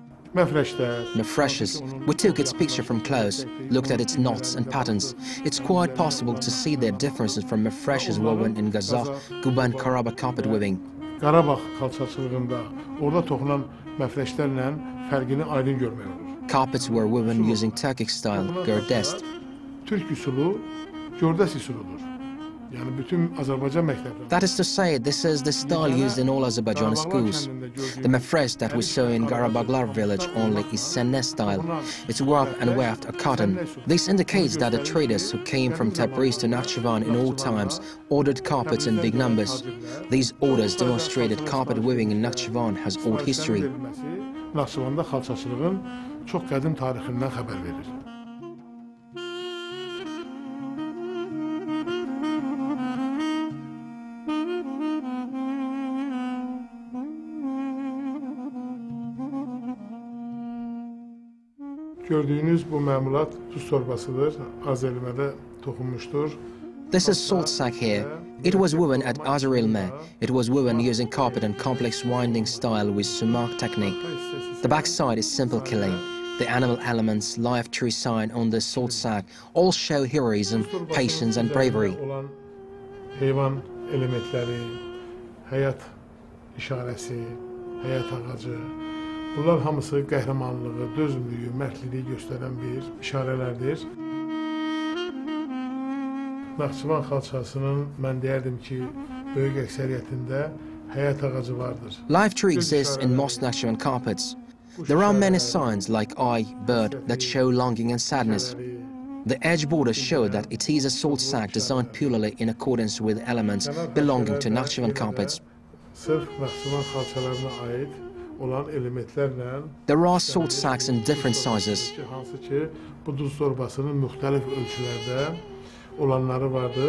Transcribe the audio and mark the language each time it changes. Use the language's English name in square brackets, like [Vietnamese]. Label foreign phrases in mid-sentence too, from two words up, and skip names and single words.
[English] Mefreshes. We took its picture from close, looked at its knots and patterns. It's quite possible to see their differences from mefreshes woven in Gazakh, Kuban, Karabakh carpet weaving. [Azerbaijani] Qarabağ xalçaçılığında orada toxunan məfrəşlərlə fərqini aydın görmək olur. [English] Carpets were woven using Turkic style, gerdest. [Azerbaijani] Türk üsulu gördəs üsuludur. Yəni bütün Azərbaycan məktəbləri. [English] That is to say, this is the style used in all Azerbaijani schools. The mefresh that we saw in Qarabağlar village only is Senne style. It's warped and weft a cotton. This indicates that the traders who came from Tabriz to Nakhchivan in old times ordered carpets in big numbers. These orders demonstrated carpet weaving in Nakhchivan has old history. [Azerbaijani] Nakhçıvanda xalçaçılığın çox qədim tarixindən xəbər verir. Gördüyünüz bu məmulat duz torbasıdır. Azer-ilmedə toxunmuşdur. [English] This is salt sack here. It was woven at Azer-ilme. It was woven using carpet and complex winding style with sumac technique. The back side is simple killing. The animal elements, live tree sign on the salt sack all show heroism, patience and bravery. [Azerbaijani] Olan heyvan elementləri, həyat işarəsi, həyat ağacı, bunlar hamısı qəhrəmanlığı, dözümlüyü, mərdliyi göstərən bir işarələrdir. Nakhçıvan xalçasının mən deyərdim ki, böyük əksəriyyətində həyat ağacı vardır. [English] Live tree exists in most Nakhchivan carpets. There are many signs like eye, bird that show longing and sadness. The edge borders show that it is a salt sack designed purely in accordance with elements belonging to Nakhchivan carpets. [Azerbaijani] Sırf Nakhçıvan xalçalarına aid olan elementlərlə [English] There are salt sacks in different sizes. [Azerbaijani] hansı ki, bu duz torbasının müxtəlif ölçülərdə olanları vardır.